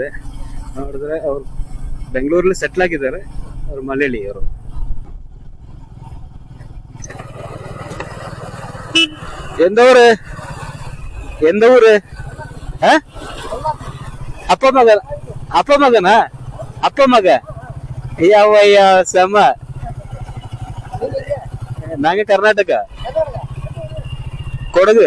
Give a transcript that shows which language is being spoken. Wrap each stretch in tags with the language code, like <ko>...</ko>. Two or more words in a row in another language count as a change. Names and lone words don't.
<kn>ನೋಡಿದ್ರೆ ಅವ್ರು ಬೆಂಗಳೂರಲ್ಲಿ ಸೆಟ್ಲ್ ಆಗಿದ್ದಾರೆ. ಅವ್ರು ಮಲಯಾಳಿ. ಅವರು</kn> <ta>எந்த ஊரு? அப்ப மகனா? அப்ப மக ஐயா செம. நாங்க கர்நாடகா, கொடகு.</ta>